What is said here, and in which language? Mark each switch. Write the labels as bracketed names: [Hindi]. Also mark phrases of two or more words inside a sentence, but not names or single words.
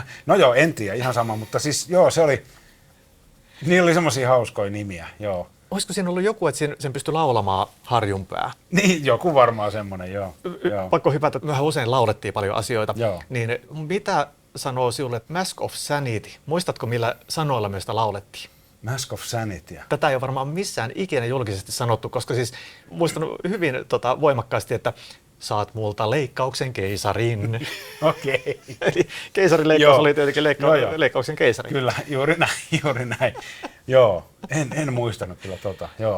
[Finnish] No joo, en tiedä, ihan sama, mutta siis joo, se oli, niillä oli semmoisia hauskoja nimiä, joo. Olisiko siinä ollut joku, että sen pystyi laulamaan Harjunpää? Niin, joku varmaan semmoinen, joo. Pakko hypätä, mehän usein laulettiin paljon asioita. Joo. Niin mitä sanoo sinulle Mask of Sanity? Muistatko, millä sanoilla me sitä laulettiin? Mask of Sanity. Tätä ei ole varmaan missään ikinä julkisesti sanottu, koska siis muistan hyvin voimakkaasti, että saat multa leikkauksen keisarin. Okei. Eli keisarileikkaus oli tietenkin leikkauksen keisari. Kyllä, juuri näin. Joo, en muistanut kyllä joo.